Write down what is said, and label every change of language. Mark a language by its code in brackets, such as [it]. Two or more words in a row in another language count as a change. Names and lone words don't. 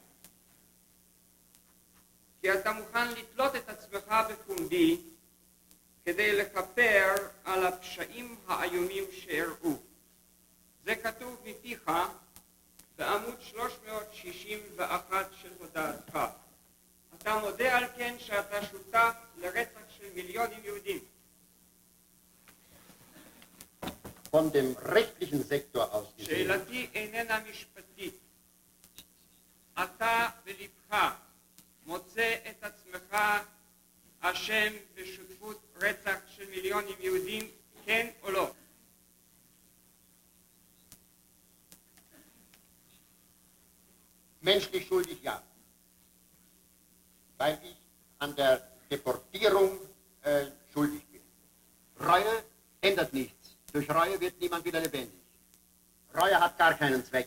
[he] כי אתה מוכן לתלות את עצמך בפומבי כדי לכפר על הפשעים האיומים שאירעו. זה כתוב מפיך בעמוד 361 של הודעתך. אתה מודה על כן שאתה שותף לרצח של מיליונים יהודים. [de] Von dem rechtlichen Sektor aus gesehen. [he] שאלתי איננה משפטית. אתה בלבך מוצא את עצמך אשם בשותפות רצח של מיליונים יהודים, כן או לא? [de] Menschlich schuldig, ja. Weil ich an der Deportierung schuldig bin. Reue ändert nichts. Durch Reue wird niemand wieder lebendig. Reue hat gar keinen Zweck.